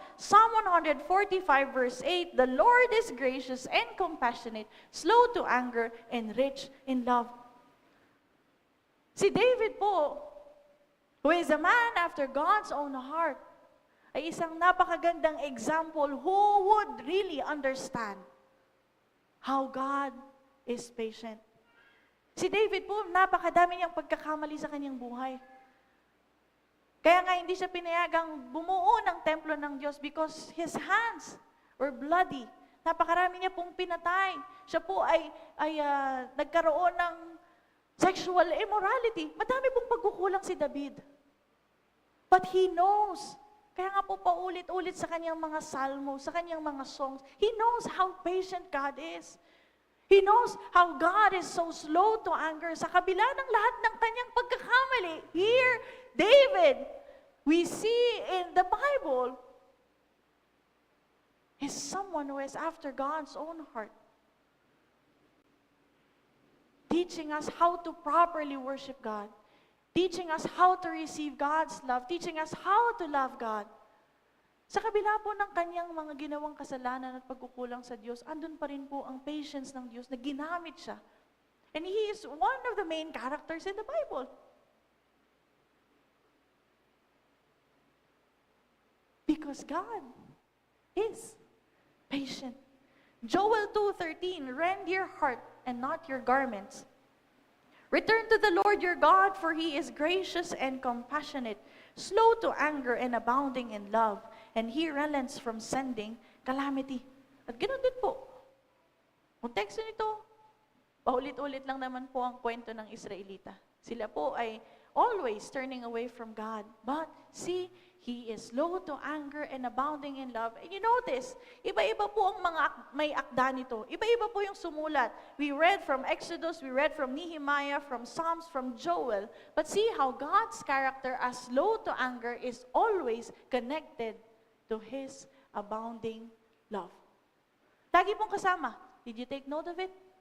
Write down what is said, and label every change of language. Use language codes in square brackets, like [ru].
[en] Psalm 145 verse 8, the Lord is gracious and compassionate, slow to anger and rich in love. [tl] Si David po, [en] who is a man after God's own heart, [tl] ay isang napakagandang example [en] who would really understand how God is patient. [tl] Si David po, napakadami niyang pagkakamali sa kanyang buhay. Kaya nga hindi siya pinayagang bumuo ng templo ng Diyos [en] because his hands were bloody. [tl] Napakarami niya pong pinatay. Siya po ay nagkaroon ng sexual immorality. Madami pong pagkukulang si David. [en] But he knows. [tl] Kaya nga po paulit-ulit sa kanyang mga salmo, sa kanyang mga songs, [en] he knows how patient God is. He knows how God is so slow to anger. [tl] Sa kabila ng lahat ng kanyang pagkakamali, [en] here, David, we see in the Bible, is someone who is after God's own heart. Teaching us how to properly worship God. Teaching us how to receive God's love. Teaching us how to love God. [tl] Sa kabila po ng kanyang mga ginawang kasalanan at pagkukulang sa Diyos, andun pa rin po ang patience ng Diyos na ginamit siya. [en] And He is one of the main characters in the Bible. Because God is patient. Joel 2:13, rend your heart and not your garments. Return to the Lord your God, for He is gracious and compassionate, slow to anger and abounding in love, and He relents from sending calamity. [tl] At ganoon din po. Konteksto nito, paulit-ulit lang naman po ang kwento ng Israelita. Sila po ay [en] always turning away from God. But see, He is slow to anger and abounding in love. And you notice, [tl] iba-iba po ang may akda nito. Iba-iba po yung sumulat. [en] We read from Exodus, we read from Nehemiah, from Psalms, from Joel. But see how God's character as slow to anger is always connected to His abounding love. [tl] Lagi pong kasama. [en] Did you take note of it?